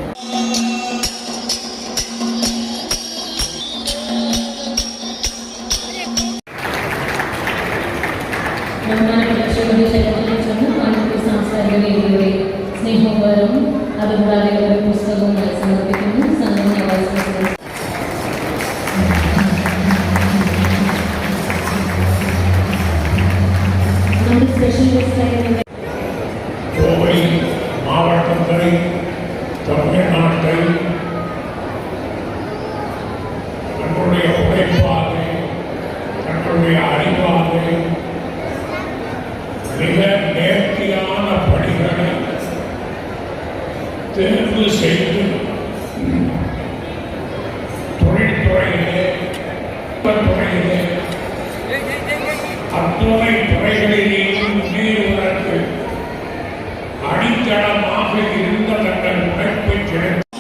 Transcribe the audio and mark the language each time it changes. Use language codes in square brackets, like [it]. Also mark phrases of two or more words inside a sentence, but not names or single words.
[ml] സാംസ്കാരിക വേദിയുടെ സ്നേഹോപകരവും അതുകൂടാതെ ഒരു പുസ്തകവും സമർപ്പിക്കുന്നു. [en] സംഘടന vice president special guest [ta] கோவை மாவட்டத்தை தமிழ்நாட்டை தன்னுடைய உழைப்பாக, தன்னுடைய அறிவாக மிக நேர்த்தியான பணிகளை தேர்வு செய்து தொழில்துறையிலே, துறையிலே, அத்துணை துறைகளிலேயும் முன்னேறுவதற்கு அடித்தளமாக இருந்த தங்கள் உழைப்பை கிடைத்த